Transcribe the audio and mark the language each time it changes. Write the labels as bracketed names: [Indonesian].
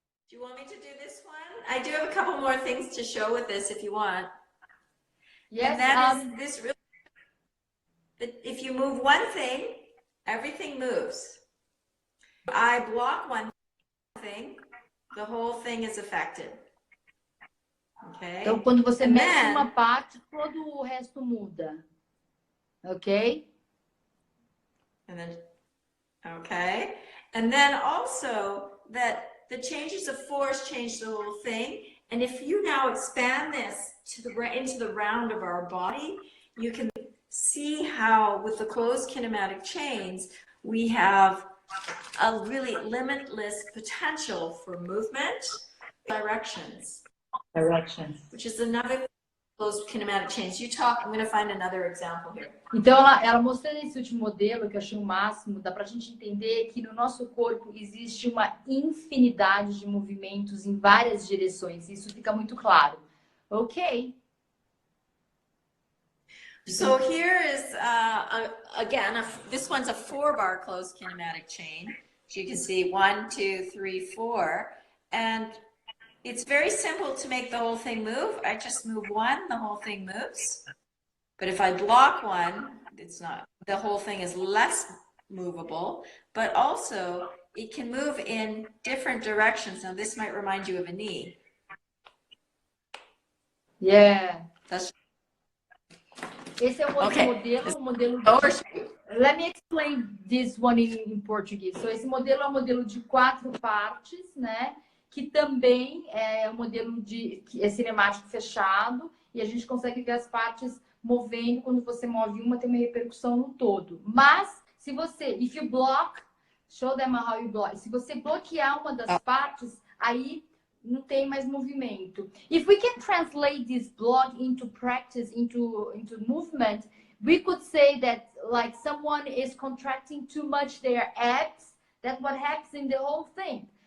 [English] Do you want me to do this one? I do have a couple more things to show with this if you want. Yes. And that is this really, if you move one thing, everything moves. If I block one thing, the whole thing is affected. Okay? [Portuguese] Então, quando você mexe uma parte, todo o resto muda. [English] Ok? And then, okay. And then also that the changes of force change the whole thing. And if you now expand this into the round of our body, you can see how with the closed kinematic chains, we have a really limitless potential for movement, directions, which is another closed kinematic chains. You talk, I'm going to find another example here. [Portuguese] Então, ela mostrando esse último modelo, que eu achei o máximo, dá pra gente entender que no nosso corpo existe uma infinidade de movimentos em várias direções. Isso fica muito claro. Ok. [English] So here is, again, this one's a 4-bar closed kinematic chain. So you can see 1, 2, 3, 4. And it's very simple to make the whole thing move. I just move one, the whole thing moves. But if I block one, it's not, the whole thing is less movable, but also it can move in different directions. Now this might remind you of a knee. Yeah. That's [Portuguese] Esse é o outro modelo. [English] Let me explain this one in Portuguese. [Portuguese] So, esse modelo é um modelo de 4 partes, né? Que também é um modelo que é cinemático fechado e a gente consegue ver as partes movendo. Quando você move uma, tem uma repercussão no todo. Mas, se você, [English] if you block, show them how you block. [Portuguese] Se você bloquear uma das partes, aí não tem mais movimento. [English] If we can translate this block into practice, into movement, we could say that like someone is contracting too much their abs, that's what happens in the whole thing.